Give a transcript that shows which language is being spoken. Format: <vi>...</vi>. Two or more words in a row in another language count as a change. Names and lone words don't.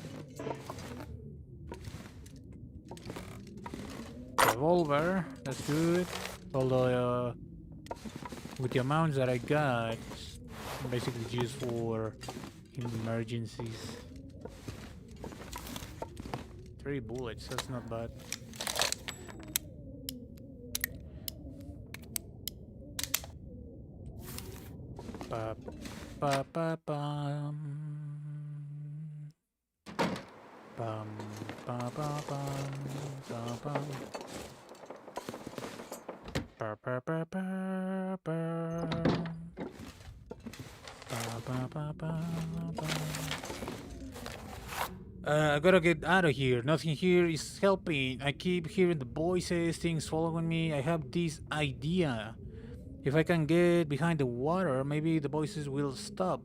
<en>Revolver, that's good. Although, with the amounts that I got, it's basically used for emergencies. 3 bullets, that's not bad. Ba ba ba bum. Bum ba ba bum ba bum. Ba ba ba ba ba. I gotta get out of here. Nothing here is helping. I keep hearing the voices, things following me. I have this idea. If I can get behind the water, maybe the voices will stop.</en>